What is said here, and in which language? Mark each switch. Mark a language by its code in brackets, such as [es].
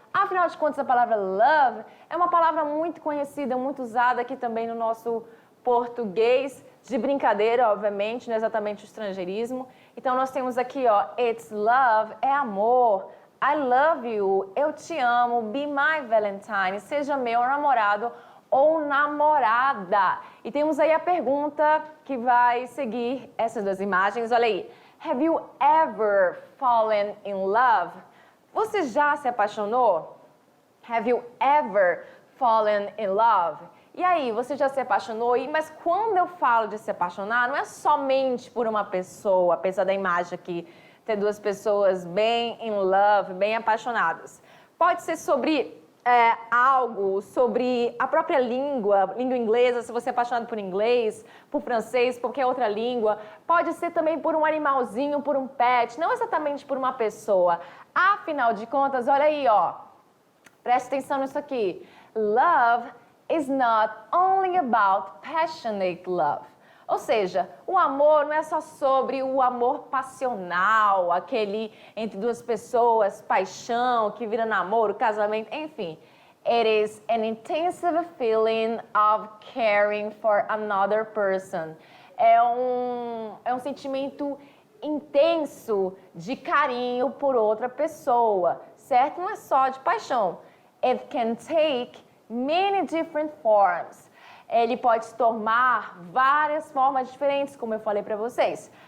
[pt] Afinal de contas, a palavra love é uma palavra muito conhecida, muito usada aqui também no nosso português, de brincadeira, obviamente, não é exatamente o estrangeirismo. Então, nós temos aqui, ó, [en] it's love, [pt] é amor. [en] I love you, [pt] eu te amo, [en] be my Valentine, [pt] seja meu namorado ou namorada. E temos aí a pergunta que vai seguir essas duas imagens. Olha aí. [en] Have you ever fallen in love? [pt] Você já se apaixonou? [en] Have you ever fallen in love? [pt] E aí, você já se apaixonou? Mas quando eu falo de se apaixonar, não é somente por uma pessoa, apesar da imagem aqui ter duas pessoas bem [en] in love, [pt] bem apaixonadas. Pode ser sobre algo, sobre a própria língua inglesa, se você é apaixonado por inglês, por francês, por qualquer outra língua. Pode ser também por um animalzinho, por um pet, não exatamente por uma pessoa. Afinal de contas, olha aí, ó. Preste atenção nisso aqui. [en] Love is not only about passionate love. [pt] Ou seja, o amor não é só sobre o amor passional, aquele entre duas pessoas, paixão, que vira namoro, casamento, enfim. [en] It is an intensive feeling of caring for another person. [pt] É um sentimento intenso de carinho por outra pessoa, certo? Não é só de paixão. [en] It can take many different forms. [pt] Ele pode se tomar várias formas diferentes, como eu falei para vocês.